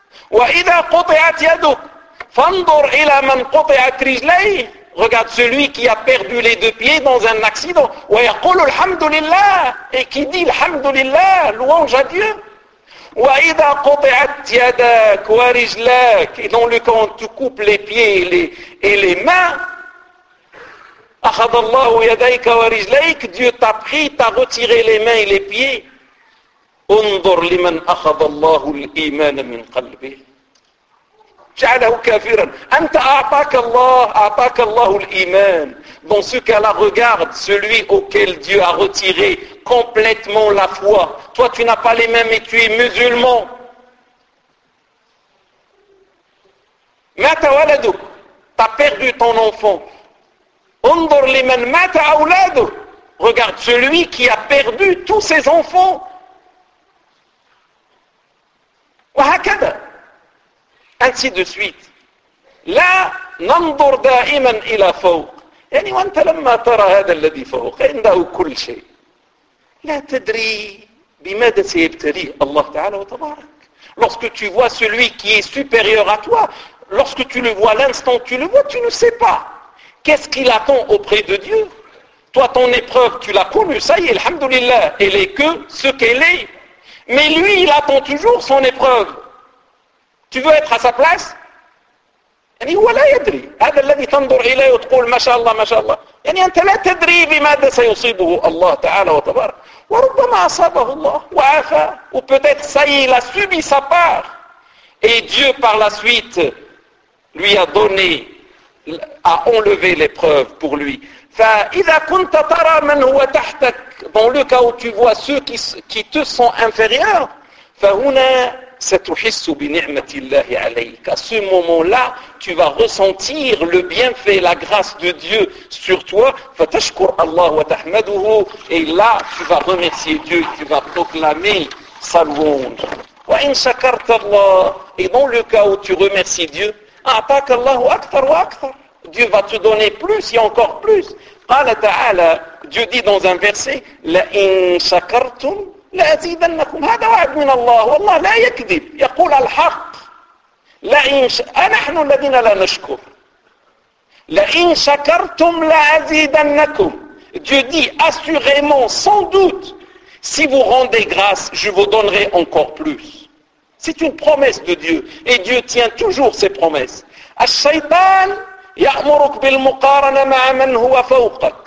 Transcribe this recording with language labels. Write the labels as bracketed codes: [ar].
[ar] وإذا قطعت يدك فانظر إلى من قطعت رجليه. [fr] Regarde celui qui a perdu les deux pieds dans un accident. [ar] ويقول الحمد لله. [fr] Et qui dit الحمد لله, louange à Dieu. [ar] وإذا قطعت يدك ورجلك. [fr] Et dans le cas où tu coupes les pieds et les mains. [ar] أخذ الله يديك ورجليك [fr] Dieu t'a pris, t'a retiré les mains et les pieds. [ar] انظر لمن أخذ الله الإيمان من قلبه. جعله كافرا. أنت أعطاك الله الإيمان. [fr] Dans ce cas-là, regarde celui auquel Dieu a retiré complètement la foi. Toi, tu n'as pas les mains, mais tu es musulman. [ar] مات ولدك. [fr] T'as perdu ton enfant. [ar] انظر لمن مات اولاده. [fr] Regarde celui qui a perdu tous ses enfants. [ar] وهكذا. [fr] Ainsi de suite. [ar] لا ننظر دائما إلى فوق. يعني وأنت لما ترى هذا الذي فوق عنده كل شيء، لا تدري بماذا سيبتليه الله تعالى وتبارك. [fr] Lorsque tu vois celui qui est supérieur à toi, lorsque tu le vois, l'instant tu le vois, tu ne sais pas qu'est-ce qu'il attend auprès de Dieu. Toi, ton épreuve, tu l'as connue, ça y est, alhamdoulilah, elle est que ce qu'elle est. Mais lui, il attend toujours son épreuve. Tu veux être à sa place ? [ar] يعني هو لا يدري. هذا الذي تنظر إليه وتقول ما شاء الله ما شاء الله. يعني أنت لا تدري بماذا سيصيبه الله تعالى وتبارك. وربما أصابه الله وعافى. [fr] Ou peut-être ça y est, il a subi sa part. Et Dieu par la suite lui a donné, a enlevé l'épreuve pour lui. [ar] فإذا كنت ترى من هو تحتك, [fr] dans le cas où tu vois ceux qui te sont inférieurs, [ar] فهنا ستحس بنعمة الله عليك. [fr] À ce moment-là, tu vas ressentir le bienfait, la grâce de Dieu sur toi. [ar] فتشكر الله وتحمده. [fr] Et là, tu vas remercier Dieu, tu vas proclamer sa louange. [ar] وإن شكرت الله. [fr] Et dans le cas où tu remercies Dieu, [ar] أعطاك الله أكثر وأكثر. [fr] Dieu va te donner plus et encore plus. [ar] قال تعالى, [fr] Dieu dit dans un verset, [ar] لَإِن شَكَرْتُمْ لَأَزِيدَنَّكُمْ. هذا وعد من الله, والله لا يكذب, يقول الحق. لَإِن أَنَحْنُ الَّذِينَ لَا نَشْكُرْ لَإِن شَكَرْتُمْ لَأَزِيدَنَّكُمْ. [fr] Dieu dit, assurément, sans doute, si vous rendez grâce, je vous donnerai encore plus. C'est une promesse de Dieu. Et Dieu tient toujours ses promesses. [ar] الشيطان يأمرك بالمقارنة مع من هو فوقك.